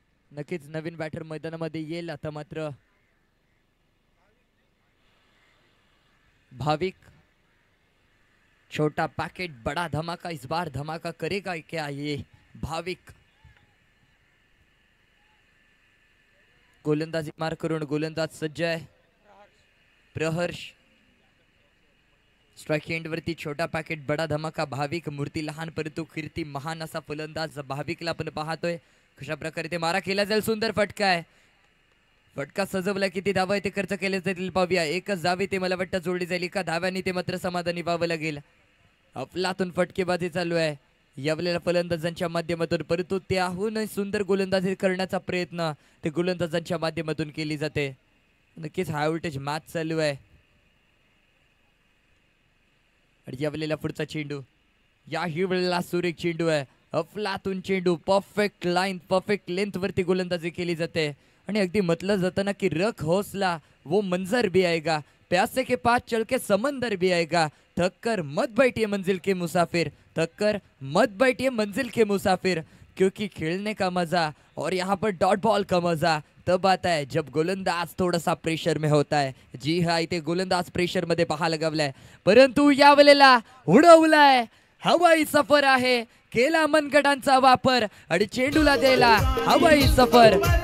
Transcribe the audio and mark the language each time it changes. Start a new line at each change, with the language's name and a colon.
Marathi: नक्कीच नवीन बॅटर मैदानामध्ये येईल. आता मात्र
Hindi: भाविक, छोटा पैकेट बड़ा धमाका, इस बार धमाका करेगा क्या ये भाविक?
Marathi: गोलंदाजी मार करून गोलंदाज सज्ज आहे. प्रहर्ष स्ट्राईक एंड वरती
Hindi: छोटा पॅकेट बडा धमाका
Marathi: भाविक. मूर्ती लहान परंतु कीर्ती महान असा फलंदाज भाविकला आपण पाहतोय. कशा प्रकारे ते मारा केला जाईल. सुंदर फटका आहे. फटका सजवला, किती धावा ते खर्च केले जातील पाहूया. एकच धावे ते मला वाटतं जोडली जाईल. एका धाव्याने ते मात्र समाधानी व्हावं लागेल. अफलातून फटकेबाजी चालू आहे यावेळेला फलंदाजांच्या माध्यमातून, परंतु त्याहून सुंदर गोलंदाजी करण्याचा प्रयत्न ते गोलंदाजांच्या माध्यमातून केली जाते. नक्कीच हाय व्होल्टेज मॅच चालू आहे. आणि यावेळेला पुढचा चेंडू, याही वेळेला सुरेख चेंडू आहे. अफलातून चेंडू, परफेक्ट लाईन, परफेक्ट लेंथ वरती गोलंदाजी केली जाते. आणि अगदी म्हटलं जातं ना की
Hindi: रख हौसला वो मंजर भी आएगा, प्यासे के पास चल के समंदर भी आएगा, थक कर मत बैठिए मंजिल के मुसाफिर, थक कर मत बैठिए मंजिल के मुसाफिर, क्योंकि खेलने का मजा और यहाँ पर डॉट बॉल का मजा तब आता है जब गोलंदाज थोडासा प्रेशर में होता है.
Marathi: जी हा, इथे गोलंदाज प्रेशर मध्ये पाहायला गवलाय, परंतु यावेळेला उडवलाय. हवाई सफर आहे, केला मनगटांचा वापर आणि चेंडूला द्यायला हवाई सफर.